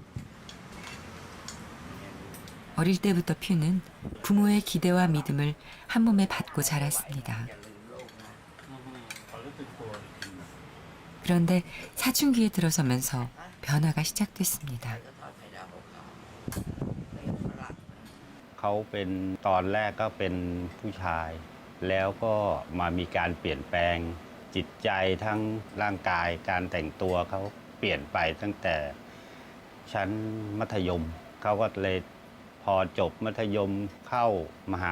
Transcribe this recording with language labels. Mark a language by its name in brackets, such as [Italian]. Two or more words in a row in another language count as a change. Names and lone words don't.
[Korean] 어릴 때부터 퓨는 부모의 기대와 믿음을 한 몸에 받고 자랐습니다. 그런데 사춘기에 들어서면서 변화가 시작됐습니다. [Thai] เขาเป็นตอนแรกก็เป็นผู้ชายแล้วก็มามีการเปลี่ยนแปลงจิตใจทั้งร่างกายการแต่งตัวเขา เปลี่ยนไปตั้งแต่ชั้นมัธยมเขาก็เลยพอจบมัธยมเข้ามหา